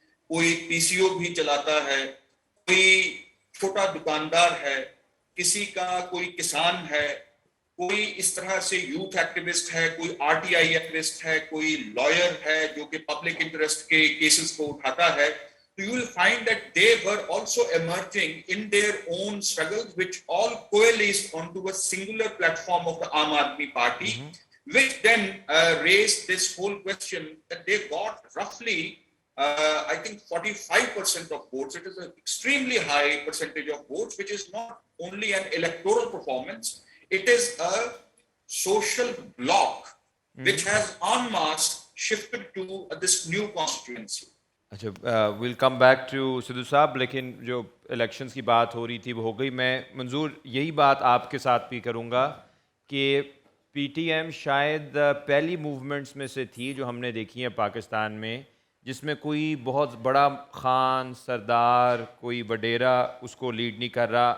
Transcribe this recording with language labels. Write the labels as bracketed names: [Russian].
[Urdu] کوئی پی سی او بھی چلاتا ہے، کوئی چھوٹا دکاندار ہے، کسی کا کوئی کسان ہے، کوئی اس طرح سے یوتھ ایکٹیوسٹ ہے، کوئی آر ٹی آئی ایکٹیوسٹ ہے، کوئی لائر ہے جو کہ پبلک انٹرسٹ کے کیسز کو اٹھاتا ہے. [English] So you will find that they were also emerging in their own struggles, which all coalesced onto a singular platform of the Aam Aadmi Party, which then raised this whole question that they got roughly, I think 45% of votes. It is an extremely high percentage of votes, which is not only an electoral performance, it is a social bloc which has en masse shifted to this new constituency. [Urdu] اچھا، well come back to Sidhu صاحب، لیکن جو elections کی بات ہو رہی تھی وہ ہو گئی. میں منظور یہی بات آپ کے ساتھ بھی کروں گا کہ پی ٹی ایم شاید پہلی موومنٹس میں سے تھی جو ہم نے دیکھی ہیں پاکستان میں، جس میں کوئی بہت بڑا خان سردار، کوئی وڈیرا اس کو لیڈ نہیں کر رہا.